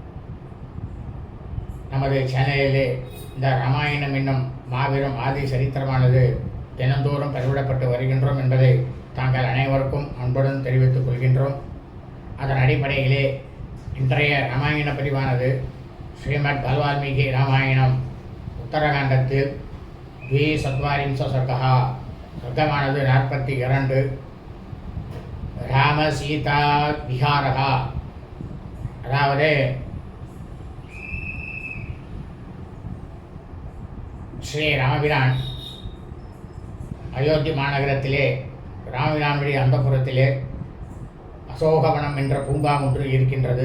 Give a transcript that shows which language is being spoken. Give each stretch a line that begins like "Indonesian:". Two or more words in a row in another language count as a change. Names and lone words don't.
Tamil: நமது சேனலிலே இந்த ராமாயணம் என்னும் மாபெரும் ஆதி சரித்திரமானது தினந்தோறும் பதிவிடப்பட்டு வருகின்றோம் என்பதை தாங்கள் அனைவருக்கும் அன்புடன் தெரிவித்துக் கொள்கின்றோம். அதன் அடிப்படையிலே இன்றைய ராமாயண பதிவானது ஸ்ரீமத் பகவால்மீகி ராமாயணம் உத்தரகாண்டத்தில்
Sanskrit: द्विचत्वारिंश सर्गः,
Tamil: सर्गमानது 42.
Sanskrit: राम सीता विहारः,
Tamil: அதாவது ஸ்ரீ ராமபிரான் அயோத்தி மாநகரத்திலே ராமபிரானுடைய அந்தப்புறத்திலே அசோகவனம் என்ற பூங்கா ஒன்று இருக்கின்றது.